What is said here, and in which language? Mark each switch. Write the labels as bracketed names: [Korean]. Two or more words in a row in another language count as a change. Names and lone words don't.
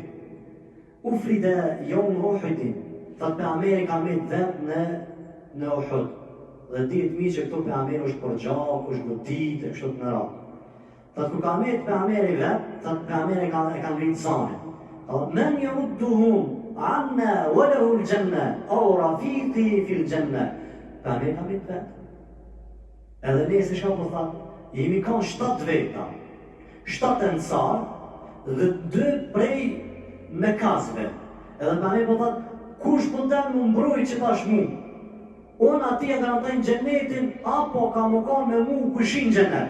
[Arabic] أفرد يوم أحد, [Albanian] thot Pejgamberi ka met vetë në Uhud. Dhe dihet mirë që këtu Pejgamberi është përgjak, është godit, e kështu të radhë. Thot kur ka met Pejgamberi vetë, thot Pejgamberi e ka ngritë zanin. [Arabic] Thot من يردهم عنا وله الجنة أو رفيقي في الجنة. [Albanian] Pejgamberi ka met vetë. Edhe Enesi shka po thot, jemi kanë 7 veta, 7 ensar dhe 2 prej Mekasve. Edhe Pejgamberi po thot, kush po den më mbroj që tash mu? Unë ati e garantojnë gjenetin, apo ka më kanë me mu kushin gjenet.